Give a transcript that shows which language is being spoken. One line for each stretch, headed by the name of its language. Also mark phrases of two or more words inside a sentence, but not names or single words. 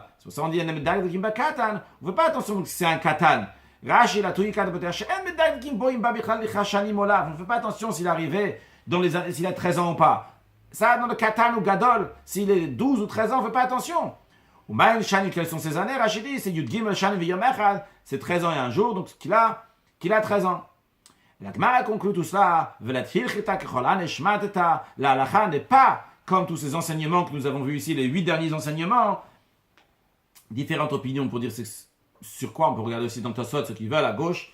French: C'est pour ça qu'on dit, on ne fait pas attention que c'est un katan. Rashi la touille on ne fait pas attention s'il est arrivé s'il a 13 ans ou pas. Ça, dans le katan ou gadol, s'il est 12 ou 13 ans, on ne fait pas attention. Ou même shani, quelles sont ses années? Rashi dit, c'est
Hebrew: י״ג שנים ויום אחד,
French: c'est 13 ans et un jour, donc qu'il a 13 ans. La Gemara conclut tout cela, la halacha n'est pas comme tous ces enseignements que nous avons vus ici, les 8 derniers enseignements, différentes opinions pour dire sur quoi on peut regarder aussi dans Tosot, ceux qui veulent à gauche.